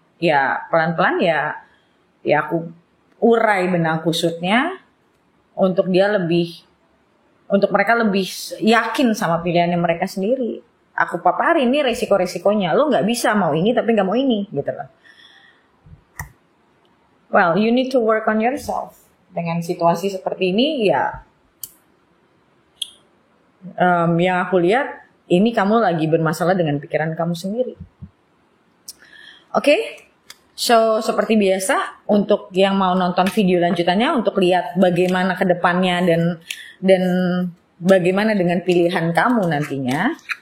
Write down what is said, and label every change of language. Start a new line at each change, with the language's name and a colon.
Indonesian: Ya pelan-pelan ya aku urai benang kusutnya untuk mereka lebih yakin sama pilihannya mereka sendiri. Aku paparin nih resiko-resikonya. Lo nggak bisa mau ini tapi nggak mau ini, gitu loh.
English: Well, you need to work on yourself.
Indonesian: Dengan situasi seperti ini, ya, yang aku lihat ini kamu lagi bermasalah dengan pikiran kamu sendiri. Oke, so seperti biasa untuk yang mau nonton video lanjutannya untuk lihat bagaimana ke depannya dan bagaimana dengan pilihan kamu nantinya.